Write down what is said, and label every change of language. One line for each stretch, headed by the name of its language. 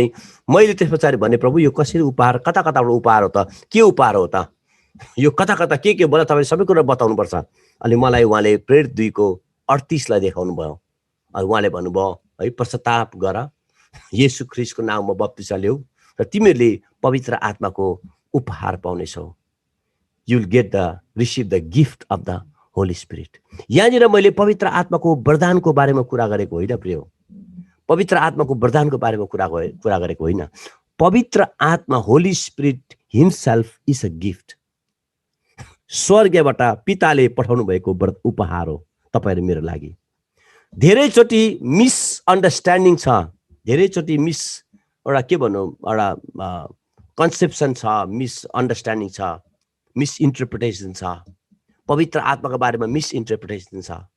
Nepali: अनि मैले त्यसपछि भने प्रभु यो कसरी उपहार, कता कताबाट उपहार हो त, के उपहार हो त, यो कता कता के बोला तपाईले सबै कुरा बताउनु पर्छ। अनि मलाई उहाँले प्रेयर 2 को 38 लाई देखाउनु भयो। अनि उहाँले भन्नुभयो है पश्चाताप गर, येशू ख्रीष्टको नाममा बप्तिस्मा ल्याऊ र तिमीहरुले पवित्र आत्माको उपहार पाउनेछौ।
English: You will get the receive the gift of the Holy Spirit.
Nepali: यहाँनिर मैले पवित्र आत्माको वरदानको बारेमा कुरा गरेको होइन प्रिय। पवित्र आत्माको वरदानको बारेमा कुरा गरेको होइन।
English: पवित्र आत्मा holy spirit himself is a gift.
Nepali: स्वर्गबाट पिताले पठाउनु भएको उपहार हो तपाईहरु मेरो लागि। धेरैचोटी मिसअन्डरस्ट्यान्डिङ छ, धेरैचोटी एउटा के भन्नु, एउटा कन्सेप्सन छ, मिसअन्डरस्ट्यान्डिङ छ, मिसइन्टरप्रिटेसन छ, पवित्र आत्माको बारेमा मिसइन्टरप्रिटेसन छ।